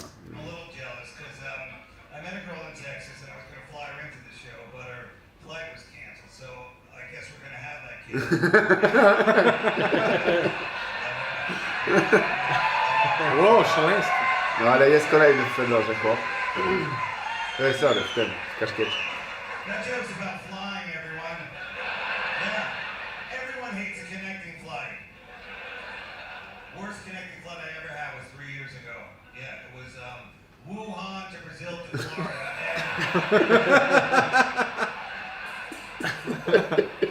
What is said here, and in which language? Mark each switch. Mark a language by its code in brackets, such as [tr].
[en] I'm a little jealous because I met a girl in Texas and I was going to fly her into the show, but her flight was canceled, so I guess we're going to have that kid. [pl] O, szaleństwo. No ale jest kolejny w Fedorze, chłop. To jest sorry, w tym, w kaszkiecie. [en] That joke's about flying, everyone. Yeah, everyone hates a connecting flight. Worst connecting flight I ever had was 3 years ago. Yeah, it was Wuhan to Brazil to Florida.